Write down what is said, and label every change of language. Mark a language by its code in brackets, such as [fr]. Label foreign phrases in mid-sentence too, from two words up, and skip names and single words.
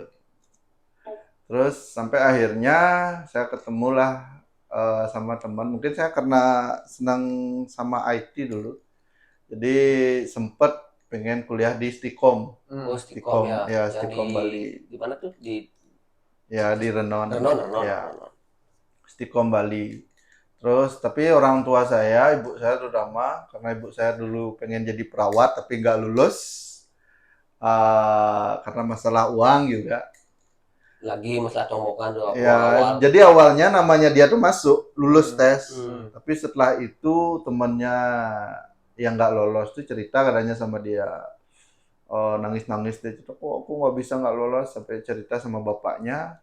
[id] Terus sampai akhirnya saya ketemulah sama teman. Mungkin saya karena senang sama IT dulu, jadi sempet pengen kuliah di Stikom. Oh, Stikom ya. Ya, Yang Stikom Bali. Di mana tuh? Di Ya, di Renon. Renon. Ya. Stikom Bali. Terus tapi orang tua saya, ibu saya terutama, karena ibu saya dulu pengen jadi perawat tapi nggak lulus karena masalah uang juga. Lagi masalah tombokan tuh Ya, awal. jadi awalnya namanya dia tuh masuk, lulus tes. Tapi setelah itu temennya yang nggak lolos tuh cerita katanya sama dia, nangis-nangis dia cerita, kok aku nggak lolos, sampai cerita sama bapaknya.